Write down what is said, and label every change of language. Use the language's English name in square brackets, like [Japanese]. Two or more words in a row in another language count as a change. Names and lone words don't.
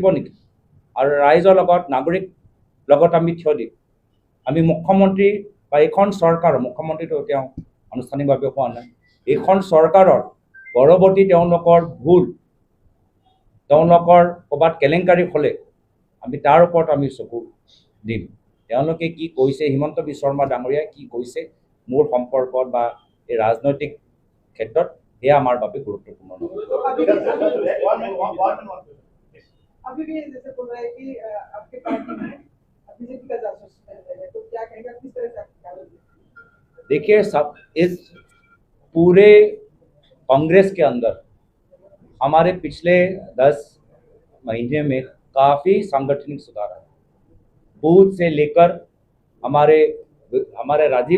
[Assamese] নেকি আৰু ৰাইজৰ লগত নাগৰিক লগত আমি থিয় দিম আমি মুখ্যমন্ত্ৰী বা এইখন চৰকাৰৰ মুখ্যমন্ত্ৰীটো তেওঁ আনুষ্ঠানিকভাৱে হোৱা নাই এইখন চৰকাৰৰ পৰৱৰ্তী তেওঁলোকৰ ভুল তেওঁলোকৰ ক'ৰবাত কেলেংকাৰী হ'লে আমি তাৰ ওপৰত আমি চকু দিম তেওঁলোকে কি কৈছে হিমন্ত বিশ্ব শৰ্মা ডাঙৰীয়াই কি কৈছে মোৰ সম্পৰ্কত বা এই ৰাজনৈতিক ক্ষেত্ৰত এয়া আমাৰ বাবে গুৰুত্বপূৰ্ণ [Hindi] अभी भी जैसे बोल रहा है कि आपके पार्टी में बीजेपी का जासूस है तो क्या कहेंगे किस तरह से देखिए सब इस पूरे कांग्रेस के अंदर हमारे पिछले 10 महीने में काफ़ी सांगठनिक सुधार है बूथ से लेकर हमारे राजीव